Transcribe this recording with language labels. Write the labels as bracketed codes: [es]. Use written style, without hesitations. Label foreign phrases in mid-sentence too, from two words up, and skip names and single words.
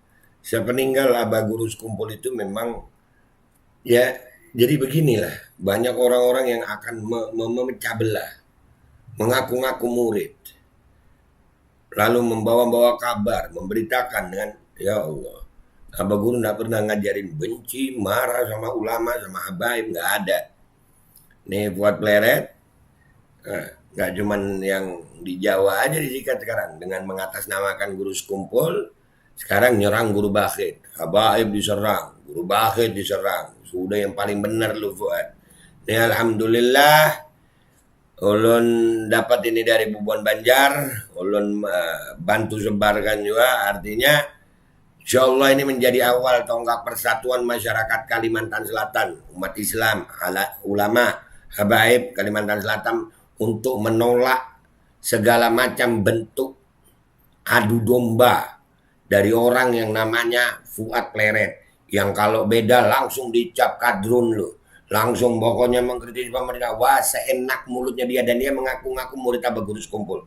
[id] Sepeninggal Abah Guru Sekumpul itu memang ya, jadi beginilah, banyak orang-orang yang akan memecah belah, mengaku-ngaku murid, lalu membawa-bawa kabar, memberitakan dengan, ya Allah, Abah Guru nggak pernah ngajarin benci, marah sama ulama, sama habaib, nggak ada. Nih Fuad Pleret, nggak cuman yang di Jawa aja disikat sekarang dengan mengatasnamakan Guru Sekumpul, sekarang nyerang guru bakhit, habaib diserang, guru bakhit diserang. Sudah yang paling benar lu Fuad. Nih alhamdulillah, ulun dapat ini dari Bubuan Banjar, ulun bantu sebarkan juga, artinya [ar] إن شاء الله [id] ini menjadi awal tonggak persatuan masyarakat Kalimantan Selatan, umat Islam, ulama, habaib Kalimantan Selatan untuk menolak segala macam bentuk adu domba dari orang yang namanya Fuad Pleret, yang kalau beda langsung dicap kadrun lu, langsung pokoknya mengkritik pemerintah, wah seenak mulutnya dia, dan dia mengaku-ngaku murid Abah Guru Sekumpul.